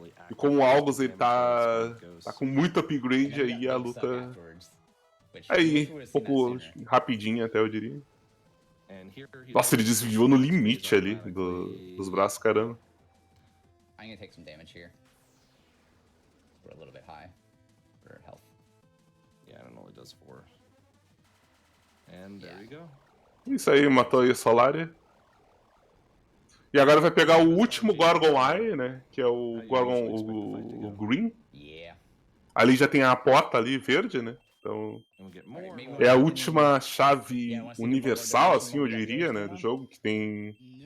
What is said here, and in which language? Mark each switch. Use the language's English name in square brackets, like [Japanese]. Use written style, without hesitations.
[Portuguese] E como o Algos ele tá com muito upgrade aí, a luta aí, um pouco rapidinha até, eu diria. Nossa, ele desviou no limite ali dos braços, caramba. [English] I'm gonna take some damage here. We're a little bit high for health. Yeah, it only does 4. And there you go. [Portuguese] Isso aí, matou aí a Solaria. E agora vai pegar o último Gorgon Eye, né? Que é o Gorgon, o Green. Ali já tem a porta ali, verde, né? Então, é a última chave universal, assim, eu diria, né, do jogo, que tem...